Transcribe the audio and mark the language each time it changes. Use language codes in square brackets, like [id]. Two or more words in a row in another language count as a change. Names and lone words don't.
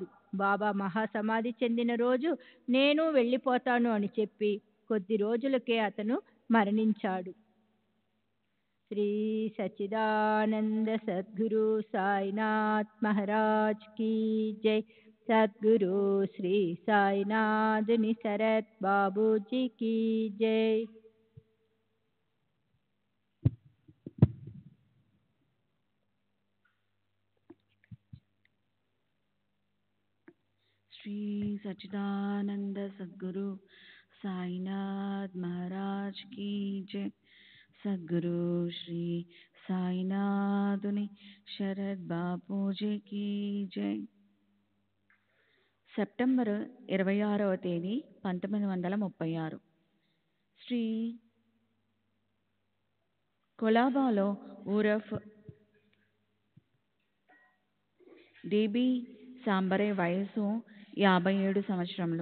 [te] బాబా మహాసమాధి చెందిన రోజు నేను వెళ్ళిపోతాను అని చెప్పి కొద్ది రోజులకే అతను మరణించాడు. [hi] श्री सच्चिदानंद सद्गुरु साईनाथ महाराज की जय. सद्गुरु श्री साईनाथुनि शरत बाबूजी की जय. श्री सच्चिदानंद सद्गुरु साईनाथ महाराज की जय. सद्गुरु श्री साईनाथुनि शरद बापूजी की जय. [te] సెప్టెంబర్ 26వ తేదీ 1936 శ్రీ కొలాబాలో ఊరఫ్ డిబి సాంబరే వయసు 57 సంవత్సరములు.